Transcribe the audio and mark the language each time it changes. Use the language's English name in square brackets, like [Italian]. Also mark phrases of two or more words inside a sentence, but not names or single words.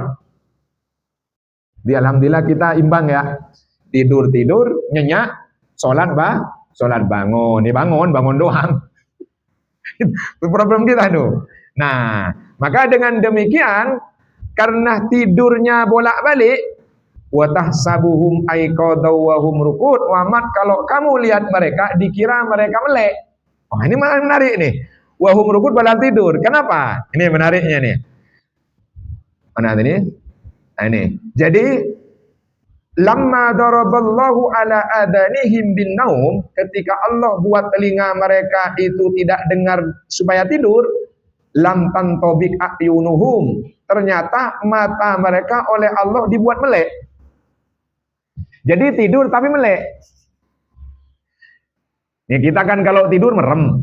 [Indonesian] Alhamdulillah kita imbang ya. Tidur nyenyak, sholat bangun. Ini bangun doang. Itu problem kita tuh. Nah, maka dengan demikian karena tidurnya bolak-balik, [Arabic] وتحسبهم أيقاظا وهم رقود, [Indonesian] kalau kamu lihat mereka dikira mereka melek. Oh, ini menarik nih. [Arabic] وهم رقود [Indonesian] padahal tidur. Kenapa? Ini menariknya nih. Mana ini? Nah, ini. Jadi [Arabic] لما ضرب الله على آذانهم بالنوم, [Indonesian] ketika Allah buat telinga mereka itu tidak dengar supaya tidur, [Arabic] لم تنطبق عيونهم, [Indonesian] ternyata mata mereka oleh Allah dibuat melek. Jadi tidur tapi melek. Ya, kita kan kalau tidur merem.